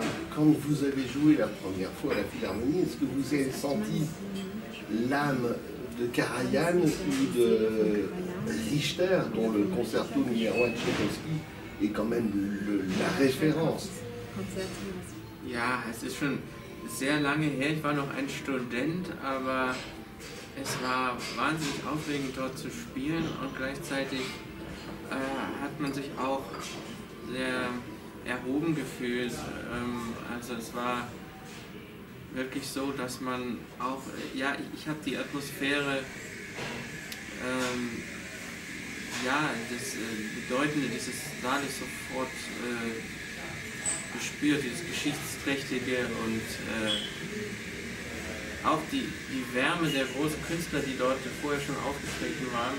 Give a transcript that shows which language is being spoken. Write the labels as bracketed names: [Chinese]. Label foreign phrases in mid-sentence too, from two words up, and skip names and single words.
[French] Quand vous avez joué la première fois à la Philharmonie, est-ce que vous avez senti l'âme de Karajan ou de Richter, dont le concerto numéro 1 de Tchaïkovski est quand même la référence? [German] Ja, es ist schon sehr lange her. Ich war noch ein Student, aber es war wahnsinnig aufregend, dort zu spielen und gleichzeitig hat man sich auch sehr erhoben gefühlt. Also es war wirklich so, dass man auch, ja, ich habe die Atmosphäre, ja, das Bedeutende dieses Saales sofort gespürt, dieses Geschichtsträchtige und auch die Wärme der großen Künstler, die dort vorher schon aufgetreten waren.